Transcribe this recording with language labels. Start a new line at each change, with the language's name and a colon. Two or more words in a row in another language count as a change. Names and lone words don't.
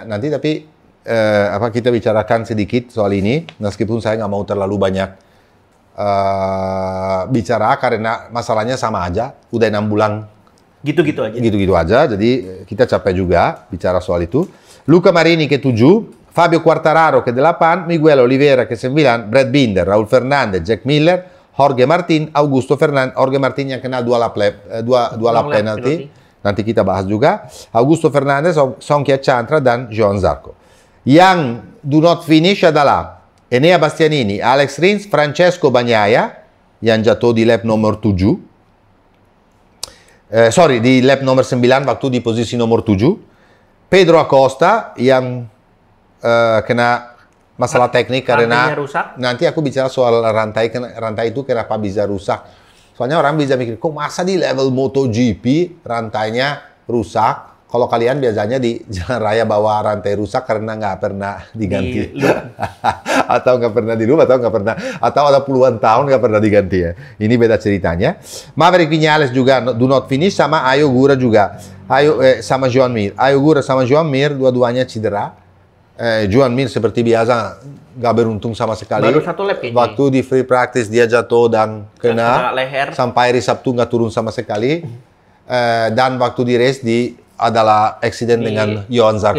Indonesian: Nanti tapi kita bicarakan sedikit soal ini, meskipun saya nggak mau terlalu banyak bicara karena masalahnya sama aja, udah 6 bulan gitu-gitu aja, jadi kita capek juga bicara soal itu. Luca Marini ke-7, Fabio Quartararo ke-8, Miguel Oliveira ke-9, Brad Binder, Raul Fernandez, Jack Miller, Jorge Martin, Augusto Fernandez. Jorge Martin yang kena 2 lap penalti. Nanti kita bahas juga. Augusto Fernandez, Songkia Chantra, dan Johan Zarco. Yang
English: do not finish
Indonesian: adalah Enea Bastianini, Alex Rins, Francesco Bagnaia, yang jatuh di lap nomor 7. Di lap nomor 9, waktu di posisi nomor 7. Pedro Acosta, yang kena masalah teknik karena nanti aku bicara soal rantai itu kenapa bisa rusak. Soalnya orang bisa mikir, kok masa di level MotoGP rantainya rusak? Kalau kalian biasanya di jalan raya bawa rantai rusak karena nggak pernah diganti. Atau nggak pernah dirubah, atau ada puluhan tahun nggak pernah diganti ya. Ini beda ceritanya. Maverick Viñales juga
English: do not finish,
Indonesian: sama Ayo Gura juga. Sama Joan Mir. Ayo Gura sama Joan Mir, dua-duanya cedera. Joan Mir seperti biasa nggak beruntung sama sekali. Baru 1 lap kayaknya. Waktu di
English: free practice
Indonesian: dia jatuh dan kena leher. Sampai hari Sabtu nggak turun sama sekali. Dan waktu di race adalah accident dengan Johan Zarco.